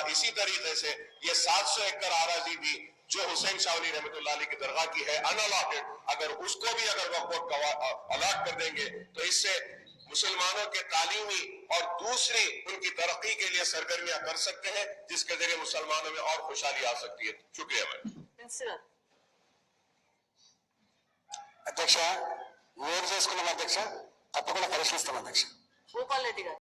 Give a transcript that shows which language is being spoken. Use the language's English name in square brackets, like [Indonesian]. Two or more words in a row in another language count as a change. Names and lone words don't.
[Urdu] اسی طریقے سے یہ 700 ایکڑ اراضی بھی جو حسین شاہ ولی رحمت اللہ علیہ کی درگاہ کی ہے ان الاٹڈ، اگر اس کو بھی اگر وقف بورڈ الاٹ کر دیں گے تو اس سے مسلمانوں کے تعلیمی اور دوسری ان کی ترقی کے لیے سرگرمیاں کر سکتے ہیں، جس کے ذریعے مسلمانوں میں اور خوشحالی آ سکتی ہے. شکریہ میڈم. [Telugu] అధ్యక్ష, వేరు చేసుకున్నాం అధ్యక్ష, తప్పకుండా పరిశీలిస్తాం అధ్యక్ష. భూపాల్ రెడ్డి గారు.